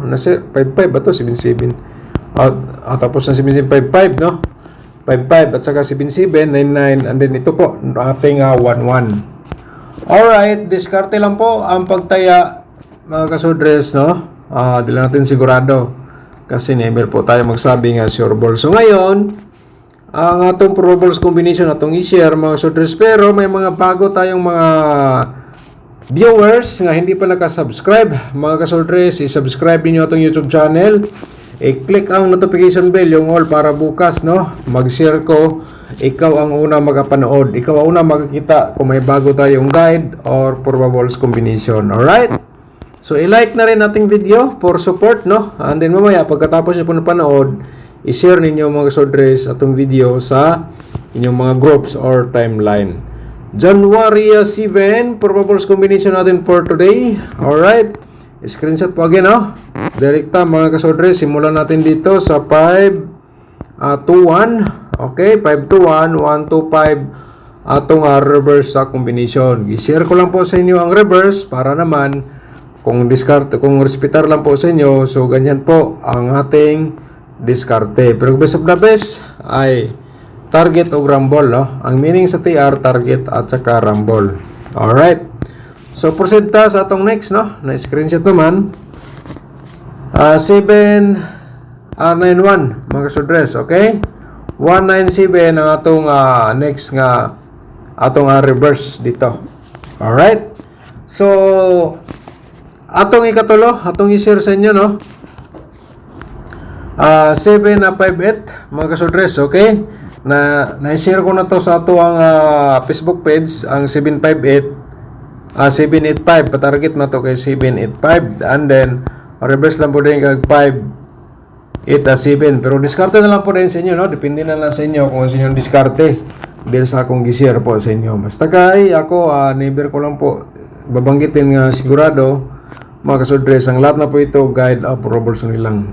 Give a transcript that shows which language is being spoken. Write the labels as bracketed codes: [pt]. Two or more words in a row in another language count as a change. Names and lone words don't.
[tl] Nasa 55 ba to 77 tapos na 7755 no 55 at saka 77 99, [en] and then [tl] ito po ating 11. Alright, diskarte lang po ang pagtaya mga kasodres no. Di lang natin sigurado kasi never po tayo magsabi nga [en] sure ball. [tl] So ngayon ang atong [en] probables combination [ceb] atong i-share [tl] mga kasodres, pero may mga bago tayong mga viewers nga hindi pa nakasubscribe mga kasodres. I-subscribe niyo atong YouTube channel, i-click ang [en] notification bell [tl] yung all para bukas no mag-share ko ikaw ang una makapanood, ikaw ang una makakita kung may bago tayong guide or [en] probables combination. [tl] Alright, So, i-like na rin nating video [en] for support, [tl] no? [en] And then [tl] mamaya, pagkatapos nyo po napanood, i-share ninyo mga kasodres atong video sa inyong mga groups or timeline. January 7, [en] probables combination [tl] natin [en] for today. [tl] Alright. Screenshot po again, no? Direkta mga kasodres, simulan natin dito sa 5-2-1. Okay, 5-2-1, 1-2-5 atong reverse sa combination. I-share ko lang po sa inyo ang reverse para naman kung respetar lang po sa inyo, so ganyan po ang ating diskarte. Pero [en] best of the best [tl] ay target o rumble, no? Ang meaning sa TR, target at saka rumble. [ceb] Alright. So proceed ta sa atong next, no? [tl] Na screenshot naman. 791 mga kasodres, okay? 197 ang [ceb] atong next nga atong reverse [tl] dito. Alright. [ceb] So atong ikatulo, atong i-share sa inyo, no? [tl] 758 mga kasodres, okay? Na-share ko na to [ceb] sa ato ang [tl] Facebook page, ang 785, patarget na to kay 785, [en] and then [tl] reverse lang po din kag 587, pero diskarte na lang po din sa inyo, no? Depende na lang sa inyo kung sa inyong diskarte dahil [ceb] sa akong gi-share [tl] po sa inyo. [ceb] Basta kay ako, [tl] never ko lang po babanggitin nga sigurado mga kasodres, ang lahat na po ito guide approvals nilang.